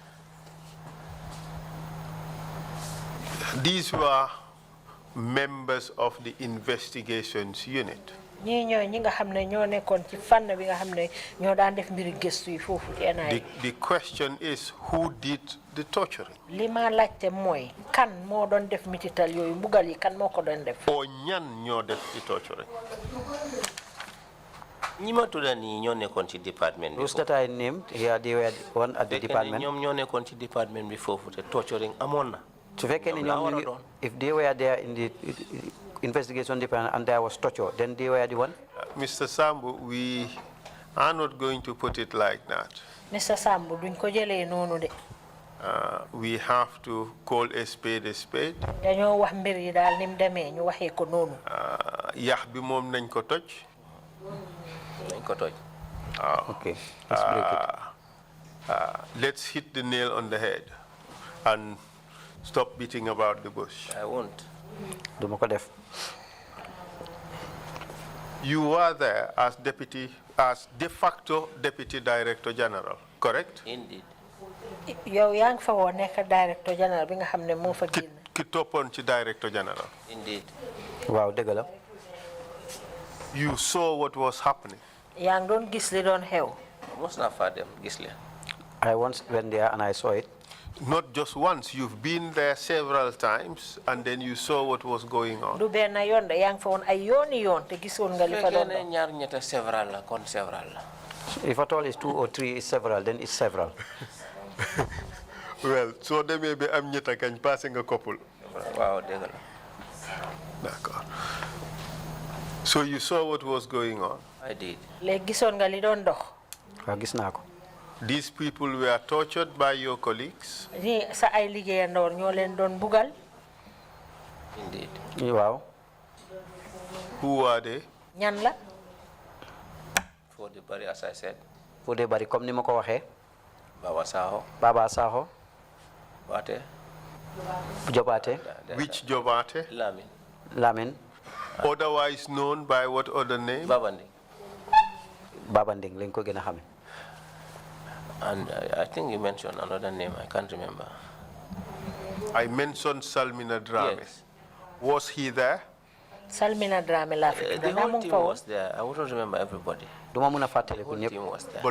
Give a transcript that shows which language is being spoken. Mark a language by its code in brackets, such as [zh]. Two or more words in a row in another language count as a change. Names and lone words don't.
[en] These were members of the investigations unit. The question is, who did the torturing? Or [wo] ñan ñoo def [en] the torturing? [wo] ñima tudda ni ñoo nekkoon ci department bi. [en] Those that I named here, they were the one at the department. [wo] ñoom ñoo nekkoon ci department bi foofu te torturing amoon na. [en] So if they were there in the investigation department and there was torture, then they were the one? Mr. Sambu, we are not going to put it like that. Mr. [wo] Sambu, duñ ko jëlee noonu de. [en] We have to call a spade a spade. [wo] Dañoo wax mbir yi daal nim demee ñu waxee ko noonu. Yax bi moom nañ ko toj. Nañ ko toj. [en] Okay, let's break it. Let's hit the nail on the head and stop beating about the bush. I won't. [wo] Duma ko def. [en] You were there as de facto Deputy Director General, correct? Indeed. [wo] Yow yaa ngi fa woon nekk [en] Director General [wo] bi nga xam ne moo fa génn. Ki toppoon ci [en] Director General. Indeed. [wo] Waaw dëgg la. [en] You saw what was happening. [wo] yaa ngi doon gis li doon xew. Mos naa faa dem gis leen. [en] I once went there and I saw it. Not just once, you've been there several times and then you saw what was going on. [wo] Du benn yoon de yaa ngi fa woon ay yooni yoon te gisoon nga li fa doon doon. ñaar ñetta several la kon several la. [en] If at all it's 2 or 3 is several, then it's several. [wo] Well, so demee be am ñetta kañ passé nga couple. Waaw dëgg la. [fr] D'accord. [en] So you saw what was going on. I did. [wo] Léegi gisoon nga li doon dox. Waaw gis naa ko. [en] These people were tortured by your colleagues. [wo] Ni sa ay liggéeyandoor ñoo leen doon bugal. [en] Indeed. [wo] Waaw. [en] Who were they? [wo] Ñan la. [en] For the bari as I said. [wo] Fu dee bari comme ni ma ko waxee. Baba Saho. Baba Saho. Wate. Jobaate. [en] Which Jobate? Lamin. Lamin. Otherwise known by what other name? [wo] Babandi. Babanding lañ ko gën a xame. [en] And I think you mentioned another name. I can't remember. I mentioned Salmina Drame. Yes. Was he there? [wo] Salmina Drame laa fi [en] The whole team was there. I wouldn't remember everybody. [wo] Duma mun a fàttaliku [en] The whole [wo] ñëpp. [en] team was there.